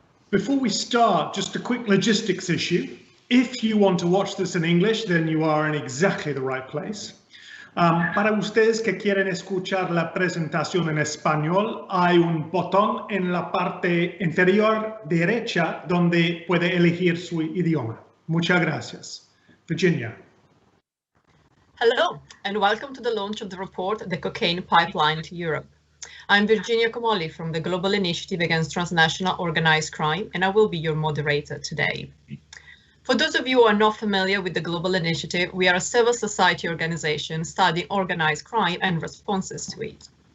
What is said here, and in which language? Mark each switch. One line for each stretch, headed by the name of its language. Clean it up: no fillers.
English: Before we start, just a quick logistics issue. If you want to watch this in English, then you are in exactly the right place.
Spanish: Para ustedes que quieren escuchar la presentación en español, hay un botón en la parte inferior derecha donde puede elegir su idioma. Muchas gracias. Virginia.
English: Hello, and welcome to the launch of the report, The Cocaine Pipeline to Europe. I'm Virginia Comolli from the Global Initiative Against Transnational Organized Crime, and I will be your moderator today. For those of you who are not familiar with the Global Initiative, we are a civil society organization studying organized crime and responses to it.